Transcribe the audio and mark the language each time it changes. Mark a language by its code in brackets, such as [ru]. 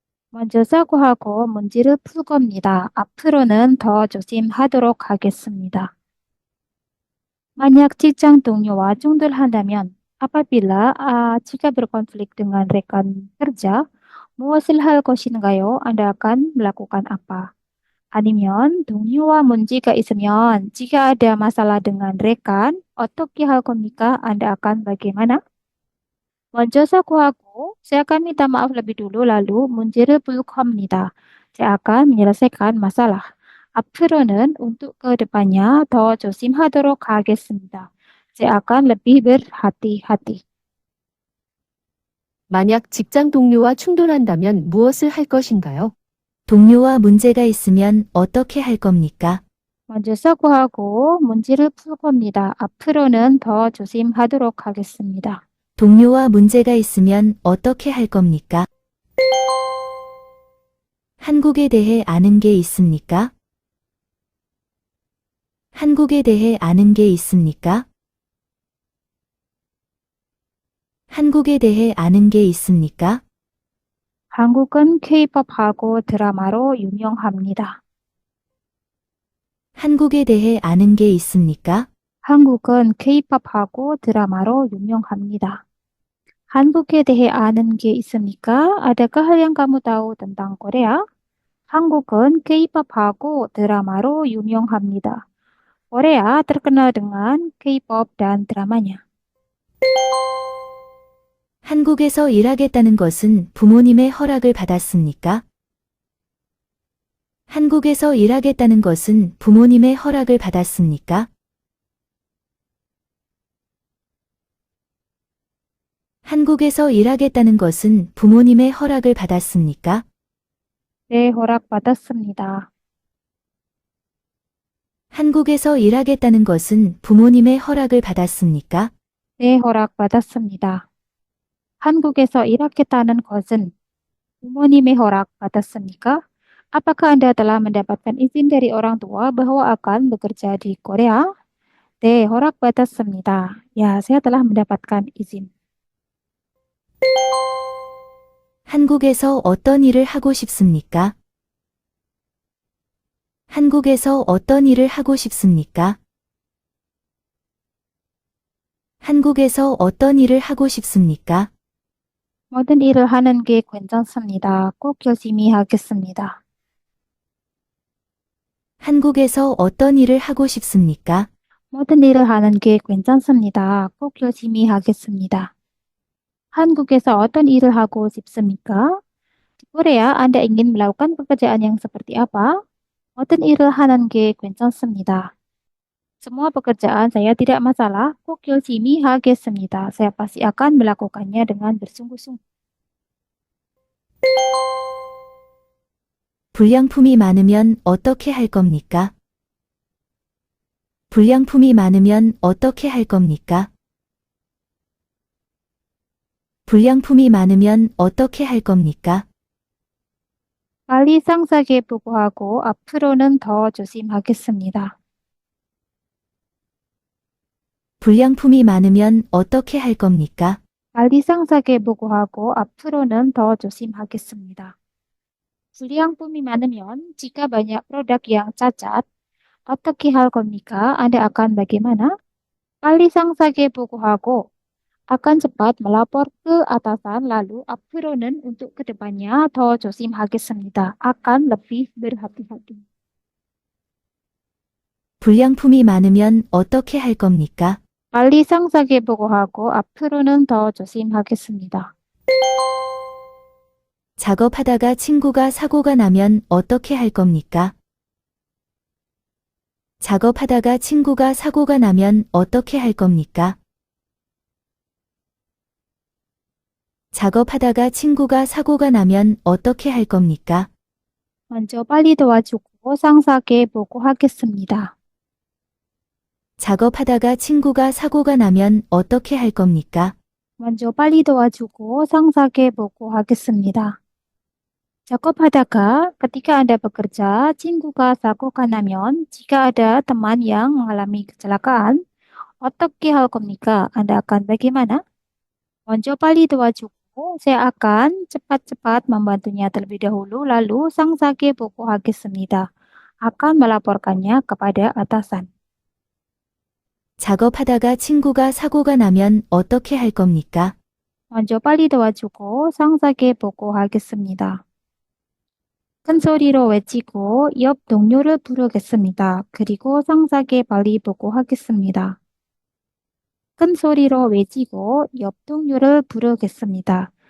[ko] 먼저 사고하고 문제를 풀 겁니다. 앞으로는 더 조심하도록 하겠습니다. 만약 직장 동료와 충돌한다면 [id] apabila jika berkonflik dengan rekan kerja, [ko] 무엇을 할 것인가요? [id] Anda akan melakukan apa? [ko] 아니면 동료와 문제가 있으면 [id] jika ada masalah dengan rekan, [ko] 어떻게 할 겁니까? [id] Anda akan bagaimana? [ko] 먼저 사고하고 [id] saya akan minta maaf lebih dulu lalu [ko] 문제를 풀 겁니다. [id] Saya akan menyelesaikan masalah. [ko] 앞으로는 [id] untuk ke depannya [ko] 더 조심하도록 하겠습니다. [id] Saya akan lebih berhati-hati. [ko] 만약 직장 동료와 충돌한다면 무엇을 할 것인가요? 동료와 문제가 있으면 어떻게 할 겁니까? 먼저 사과하고 문제를 풀 겁니다. 앞으로는 더 조심하도록 하겠습니다. 동료와 문제가 있으면 어떻게 할 겁니까? 한국에 대해 아는 게 있습니까? 한국에 대해 아는 게 있습니까? 한국에 대해 아는 게 있습니까? 한국은 K-팝하고 드라마로 유명합니다. 한국에 대해 아는 게 있습니까? 한국은 K-팝하고 드라마로 유명합니다. 한국에 대해 아는 게 있습니까? [id] Adakah yang kamu tahu tentang Korea? [ko] 한국은 K-팝하고 드라마로 유명합니다. [id] Korea terkenal dengan K-pop dan dramanya. [ko] 한국에서 일하겠다는 것은 부모님의 허락을 받았습니까? 한국에서 일하겠다는 것은 부모님의 허락을 받았습니까? 한국에서 일하겠다는 것은 부모님의 허락을 받았습니까? 네, 허락받았습니다. 한국에서 일하겠다는 것은 부모님의 허락을 받았습니까? 네, 허락받았습니다. 한국에서 일하겠다는 것은 부모님의 허락받았습니까? [id] Apakah Anda telah mendapatkan izin dari orang tua bahwa akan bekerja di Korea? [ko] 네, 허락받았습니다. [id] Ya, saya telah mendapatkan izin. [ko] 한국에서 어떤 일을 하고 싶습니까? 한국에서 어떤 일을 하고 싶습니까? 한국에서 어떤 일을 하고 싶습니까? 모든 일을 하는 게 괜찮습니다. 꼭 열심히 하겠습니다. 한국에서 어떤 일을 하고 싶습니까? 모든 일을 하는 게 괜찮습니다. 꼭 열심히 하겠습니다. 한국에서 어떤 일을 하고 싶습니까? [id] Di Korea, Anda ingin melakukan pekerjaan yang seperti apa? [ko] 모든 일을 하는 게 괜찮습니다. [id] Semua pekerjaan saya tidak masalah. [ko] 꼭 열심히 하겠습니다. [id] Saya pasti akan melakukannya dengan bersungguh-sungguh. [ko] 불량품이 많으면 어떻게 할 겁니까? 불량품이 많으면 어떻게 할 겁니까? 불량품이 많으면 어떻게 할 겁니까? 빨리 상세하게 보고하고 앞으로는 더 조심하겠습니다. 불량품이 많으면 어떻게 할 겁니까? 빨리 상세하게 보고하고 앞으로는 더 조심하겠습니다. 불량품이 많으면 [id] jika banyak produk yang cacat, [ko] 어떻게 할 겁니까? [id] Anda akan bagaimana? [ko] 빨리 상세하게 보고하고 [id] akan cepat melapor ke atasan lalu [ko] 앞으로는 [id] untuk kedepannya [ko] 더 조심하겠습니다. [id] akan lebih berhati-hati. [ko] 불량품이 많으면 어떻게 할 겁니까? 빨리 상세하게 보고하고 앞으로는 더 조심하겠습니다. 작업하다가 친구가 사고가 나면 어떻게 할 겁니까? 작업하다가 친구가 사고가 나면 어떻게 할 겁니까? 작업하다가 친구가 사고가 나면 어떻게 할 겁니까? 먼저 빨리 도와주고 상세하게 보고하겠습니다. 작업하다가 친구가 사고가 나면 어떻게 할 겁니까? 먼저 빨리 도와주고 상세하게 보고하겠습니다. 작업하다가 [id] ketika Anda bekerja, [ko] 친구가 사고가 나면 [id] jika ada teman yang mengalami kecelakaan, [ko] 어떻게 할 겁니까? [id] Anda akan bagaimana? [ko] 먼저 빨리 도와주고 [id] saya akan cepat-cepat membantunya terlebih dahulu lalu [ko] 상세하게 보고하겠습니다. [id] akan melaporkannya kepada atasan. [ko] 작업하다가 친구가 사고가 나면 어떻게 할 겁니까? 먼저 빨리 도와주고 상세하게 보고하겠습니다. 큰 소리로 외치고 옆 동료를 부르겠습니다. 그리고 상세하게 빨리 보고하겠습니다. 큰 소리로 외치고 옆 동료를 부르겠습니다.